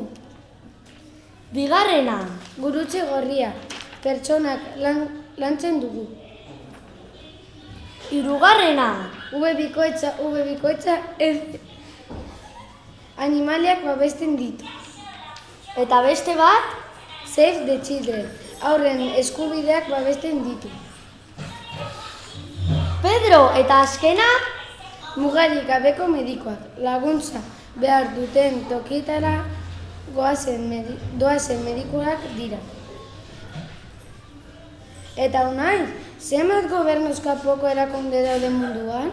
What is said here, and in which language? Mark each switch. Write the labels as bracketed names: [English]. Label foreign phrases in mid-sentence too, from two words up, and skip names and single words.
[Basque] Bigarrena. Gurutze gorria, pertsonak lantzen dugu. Hirugarrena. Bikoitza animaliak babesten ditu. Eta beste bat? Save the Children, haurren eskubideak babesten ditu. Pedro, eta azkena? Mugarik gabeko medikoak, laguntza behar duten tokietara doazen medikuak dira. Eta unai, zenbat gobernuz kanpoko erakunde daude munduan?